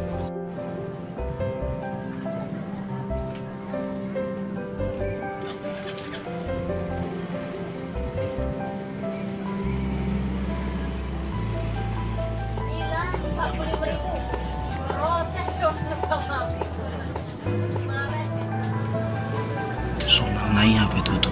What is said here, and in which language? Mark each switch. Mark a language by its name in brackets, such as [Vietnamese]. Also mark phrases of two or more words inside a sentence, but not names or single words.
[Indonesian] Gila, 45.000. Protes dong sama aku. Sonang nai apa itu tuh?